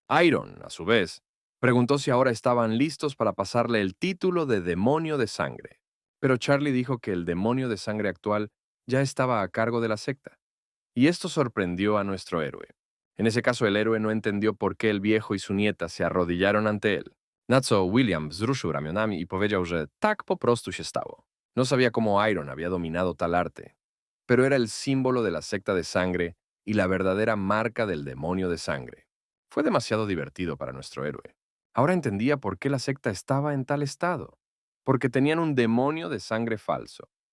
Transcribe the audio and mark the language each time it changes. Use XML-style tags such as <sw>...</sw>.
<es>Iron, a su vez, preguntó si ahora estaban listos para pasarle el título de demonio de sangre. Pero Charlie dijo que el demonio de sangre actual ya estaba a cargo de la secta. Y esto sorprendió a nuestro héroe. En ese caso, el héroe no entendió por qué el viejo y su nieta se arrodillaron ante él.</es> <pl>Na co William wzruszył ramionami i powiedział, że tak po prostu się stało.</pl> <es>No sabía cómo Iron había dominado tal arte, pero era el símbolo de la secta de sangre y la verdadera marca del demonio de sangre. Fue demasiado divertido para nuestro héroe. Ahora entendía por qué la secta estaba en tal estado, porque tenían un demonio de sangre falso.</es>